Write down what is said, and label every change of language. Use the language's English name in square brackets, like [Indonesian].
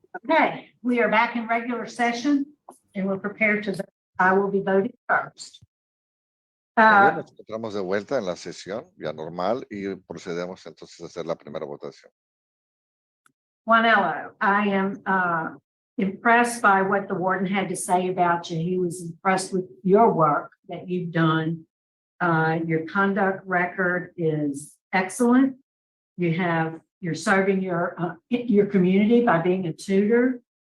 [English] Okay, we are back in regular session and we're prepared to vote. I will be voting first. [Spanish] Muy bien, nos encontramos de vuelta en la sesión ya normal y procedemos entonces a hacer la primera votación. [English] Juanelo, I am impressed by what the warden had to say about you. He was impressed with your work that you've done. Your conduct record is excellent. You're serving your community by being a tutor.